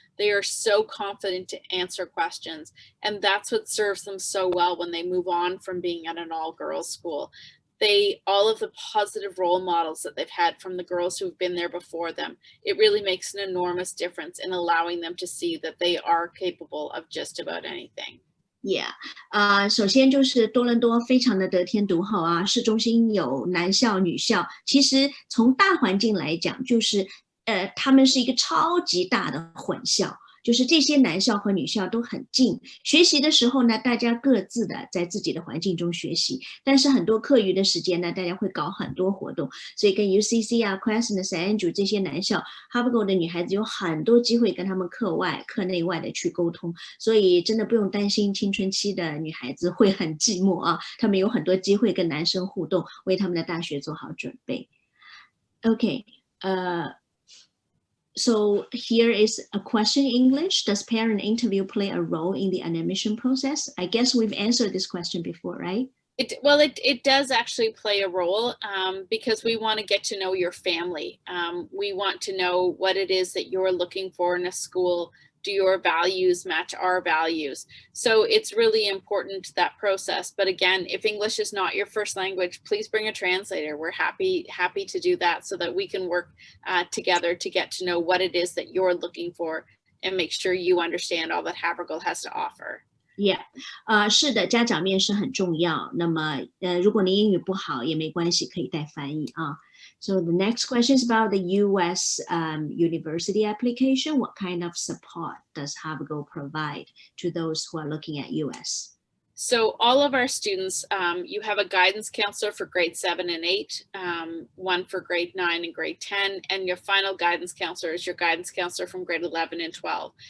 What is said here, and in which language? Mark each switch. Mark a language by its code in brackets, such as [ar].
[en] They are so confident to answer questions, and that's what serves them so well when they move on from being at an all-girls school. All of the positive role models that they've had from the girls who've been there before them, it really makes an enormous difference in allowing them to see that they are capable of just about anything. [zh] Yeah, 首先就是多伦多非常的得天独厚啊，市中心有男校、女校。其实从大环境来讲，就是他们是一个超级大的混校，就是这些男校和女校都很近。学习的时候呢，大家各自的在自己的环境中学习，但是很多课余的时间呢，大家会搞很多活动。所以跟 UCC 啊、Crescent、St. Andrew 这些男校 ，Havergal 的女孩子有很多机会跟他们课外、课内外的去沟通，所以真的不用担心青春期的女孩子会很寂寞啊，他们有很多机会跟男生互动，为他们的大学做好准备。 [en] OK， So here is a question in English. Does parent interview play a role in the admission process? I guess we've answered this question before, right? It does actually play a role because we want to get to know your family. We want to know what it is that you're looking for in a school. Do your values match our values? So it's really important, that process. But again, if English is not your first language, please bring a translator. We're happy to do that so that we can work together to get to know what it is that you're looking for and make sure you understand all that Havergal has to offer. [zh] Yeah, 是的，家长面试很重要。那么，如果您英语不好也没关系，可以带翻译啊。 [en] So the next question is about the U.S. University application. What kind of support does Havergal provide to those who are looking at U.S.? So all of our students, you have a guidance counselor for grade 7 and 8, one for grade 9 and grade 10, and your final guidance counselor is your guidance counselor from grade 11 and 12.